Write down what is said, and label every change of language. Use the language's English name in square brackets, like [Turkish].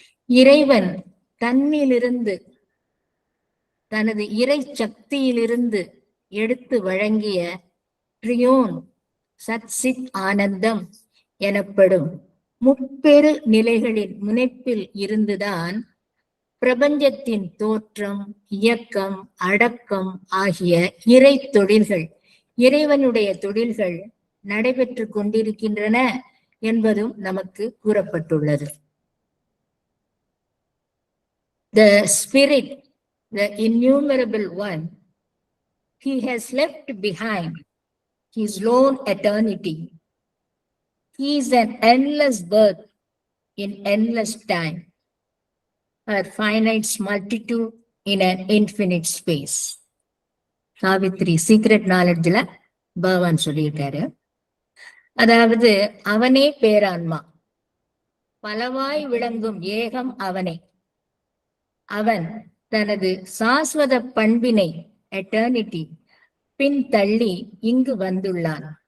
[Tamil] இறைவன் தன்னிலிருந்து, தனது இறை சக்தியிலிருந்து எடுத்து வழங்கிய ட்ரியோன் சத்சித் ஆனந்தம் எனப்படும் முப்பெரு நிலைகளின் முனைப்பில் இருந்துதான் பிரபஞ்சத்தின் தோற்றம், இயக்கம், அடக்கம் ஆகிய இறை தொழில்கள், இறைவனுடைய தொழில்கள் நடைபெற்று கொண்டிருக்கின்றன என்பதும் நமக்கு கூறப்பட்டுள்ளது. [English] The Spirit, the innumerable one, he has left behind his lone eternity. He is an endless birth in endless time, a finite multitude in an infinite space. [Tamil] Savitri secret நாலெட்ஜ்ல பகவான் சொல்லியிருக்காரு. அதாவது அவனே பேரான்மா, பலவாய் விளங்கும் ஏகம் அவனே. அவன் தனது சாஸ்வத பண்பினை எட்டர்னிட்டி பின் தள்ளி இங்கு வந்துள்ளான்.